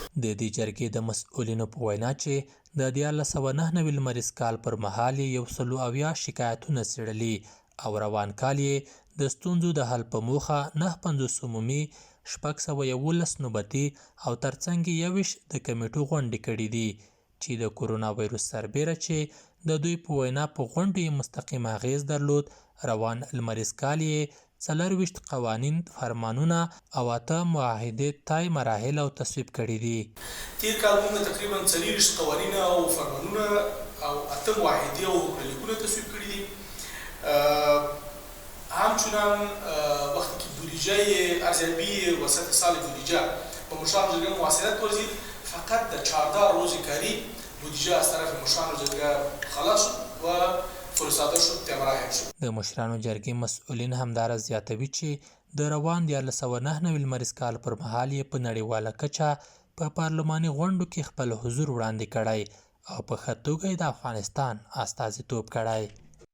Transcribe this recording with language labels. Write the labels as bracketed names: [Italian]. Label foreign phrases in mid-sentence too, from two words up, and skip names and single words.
[Pashto] د دې جرګې د مسؤلینو په وینا چې د 1999 لمریز کال پر مهال یې 170 شکایتونه څېړلي او روان کال یې د ستونزو د حل په موخه 950 عمومي، 611 نوبتي او ترڅنګ 21 د کمیټو غونډې کړي دي چې د کورونا وایروس سربیره چې د دوی په وینا په غونډو یې مستقیم اغیز درلود. روان لمریز کال یې 24 قوانین، فرمانونه او 8 معاهدې تای مراحل او تصویب کړي دي. تیر کال موږ تقریبا 40 قوانین او فرمانونه او 8 معاهدې او حکملیکونه تصویب کړي دي. [Persian] همچنان وقتی که بودجه ارزیابی وسط سال بودجه به مشاور جرگه مواصلت ورزید، فقط در 14 روز کاری بودجه از طرف مشاور جرگه خلاص و فرستاده شد تمراهم شد. [Pashto] د مشرانو جرګې مسؤلین همدارا زیاتوي چې د روان 1999 لمریز کال پر مهال یې په نړیواله کچه په پارلماني غونډو کې خپل حضور وړاندې کړی او په ښه توګه د افغانستان استازیتوب کړی.